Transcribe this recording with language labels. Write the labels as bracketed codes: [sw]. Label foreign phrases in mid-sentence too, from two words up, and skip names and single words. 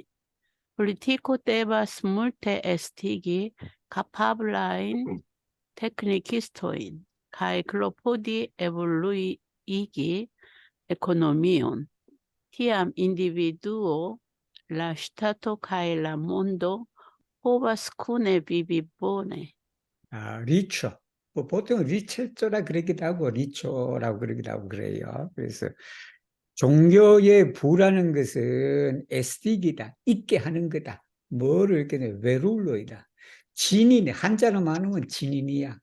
[eo] Politiko devas multe estigi kapablajn teknikistojn kaj klopodi evoluigi ekonomion. Tiam individuo, la ŝtato kaj la mondo povas kune vivi bone. [ko] 리초. 뭐 보통 리체조라 그러기도 하고 리초라고 그러기도 하고 그래요. 그래서 종교의 부라는 것은 에스틱이다. 있게 하는 거다. 뭐를 이렇게 베룰로이다. 진인, 한자로 말하면 진인이야.